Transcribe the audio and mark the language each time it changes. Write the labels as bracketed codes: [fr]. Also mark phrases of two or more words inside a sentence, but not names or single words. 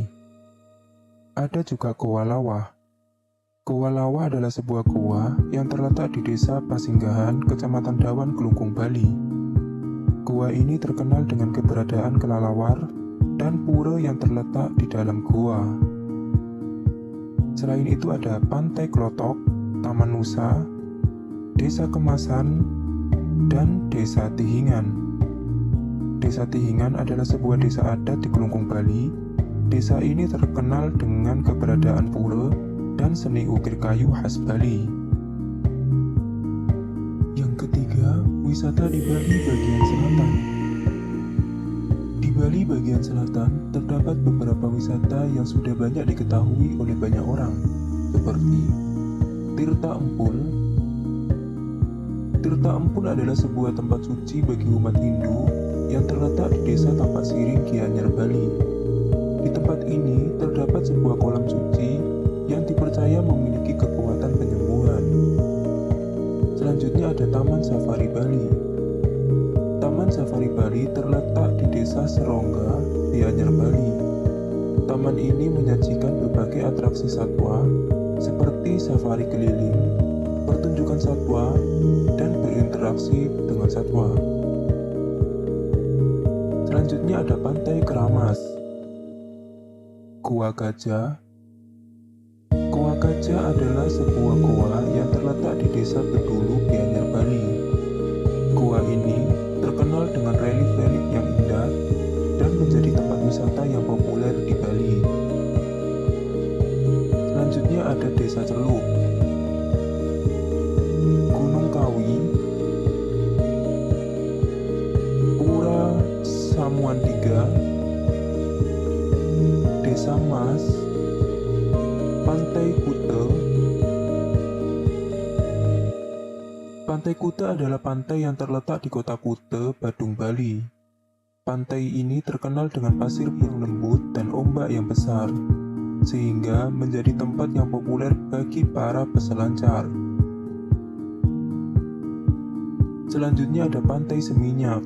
[id] Ada juga Goa Lawa. Goa Lawa adalah sebuah goa yang terletak di Desa Pasinggahan, Kecamatan Dawan, Klungkung, Bali. Goa ini terkenal dengan keberadaan kelelawar dan pura yang terletak di dalam goa. Selain itu ada Pantai Klotok, Taman Nusa, Desa Kemasan, dan Desa Tihingan. Desa Tihingan adalah sebuah desa adat di Klungkung, Bali. Desa ini terkenal dengan keberadaan pura dan seni ukir kayu khas Bali. Yang ketiga, wisata di Bali bagian selatan. Di Bali bagian selatan terdapat beberapa wisata yang sudah banyak diketahui oleh banyak orang, seperti Tirta Empul. Tirta Empul adalah sebuah tempat suci bagi umat Hindu yang terletak di Desa Tampak Siring, Gianyar, Bali. Di tempat ini terdapat sebuah kolam suci yang dipercaya memiliki kekuatan penyembuhan. Selanjutnya ada Taman Safari Bali. Taman Safari Bali terletak di Desa Serongga, Gianyar, Bali. Taman ini menyajikan berbagai atraksi satwa seperti safari keliling, pertunjukan satwa, dan berinteraksi dengan satwa. Selanjutnya ada Pantai Keramas. Goa Gajah. Goa Gajah adalah sebuah goa yang terletak di Desa Bedulu, Gianyar, Bali. Goa ini terkenal dengan relief-relief yang indah dan menjadi tempat wisata yang populer di Bali. Selanjutnya ada Desa Celup, Gunung Kawi, Pura Samuan 3, Desa Mas, Pantai Kuta. Pantai Kuta adalah pantai yang terletak di kota Kuta, Badung, Bali. Pantai ini terkenal dengan pasir yang lembut dan ombak yang besar, sehingga menjadi tempat yang populer bagi para peselancar. Selanjutnya ada Pantai Seminyak.